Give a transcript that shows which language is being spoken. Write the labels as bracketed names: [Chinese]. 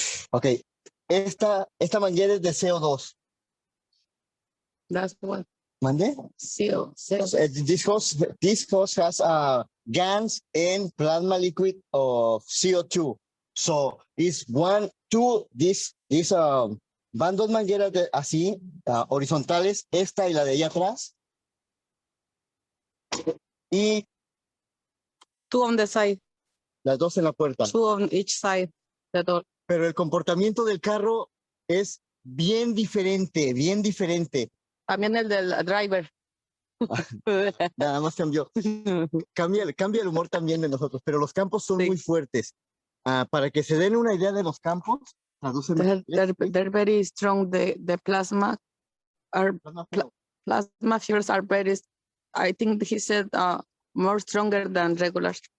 [Spanish] Ok, esta manguera es de CO2. [English] That's the one. [Spanish] ¿Mandé? CO. [English] This hose has GANs and plasma liquid of CO2. So it's one, two, [Spanish] van dos mangueras así, horizontales, esta y la de allá atrás. Y [English] Two on the side. [Spanish] las dos en la puerta. [English] Two on each side. The door. [Spanish] Pero el comportamiento del carro es bien diferente, bien diferente. También el del driver. Nada más cambió. Cambia el humor también de nosotros, pero los campos son muy fuertes. Para que se den una idea de los campos, [English] They're very strong. The plasma plasma fields are very, I think he said more stronger than regular.